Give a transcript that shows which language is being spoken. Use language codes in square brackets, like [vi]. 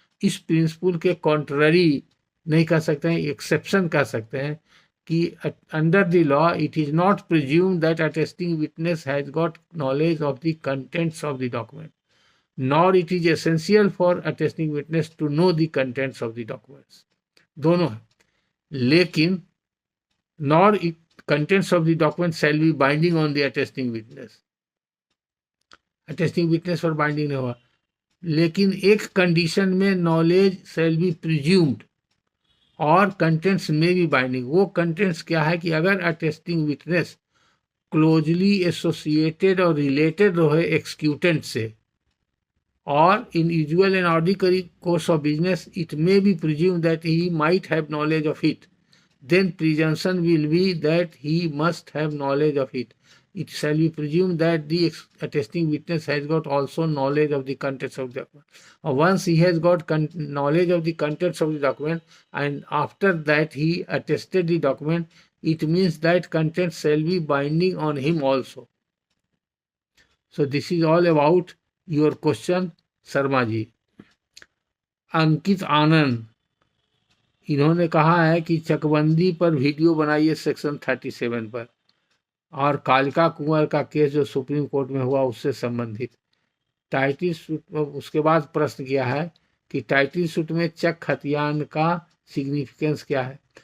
[hi] इस प्रिंसिपल के कॉन्ट्ररी नहीं कह सकते हैं, एक्सेप्शन कह सकते हैं कि [en] Under the law it is not presume that attesting witness has got knowledge of the contents of the document, nor it is essential for attesting witness to know the contents of the documents। [hi] दोनों है, लेकिन [en] nor it contents of the document shall be binding on the attesting witness, attesting witness [hi] पर binding नहीं होगा। लेकिन एक condition में knowledge [en] shall be presumed [hi] और कंटेंट्स में भी बाइंडिंग। वो कंटेंट्स क्या है कि अगर अटेस्टिंग विटनेस क्लोजली एसोसिएटेड और रिलेटेड रहे एक्सक्यूटेंट से, [en] or in usual and ordinary course of business it may be presumed that he might have knowledge of it, then presumption will be that he must have knowledge of it. It shall be presumed that the attesting witness has got also knowledge of the contents of the document. Once he has got knowledge of the contents of the document and after that he attested the document, it means that contents shall be binding on him also. So this is all about your question Sharma ji. [hi] Ankit Anand, इन्होंने कहा है कि चकबंदी पर video बनाइए section 37 पर, और कालिका कुंवर का केस जो सुप्रीम कोर्ट में हुआ उससे संबंधित टाइटल सूट। उसके बाद प्रश्न किया है कि टाइटल सूट में चक खतियान का सिग्निफिकेंस क्या है।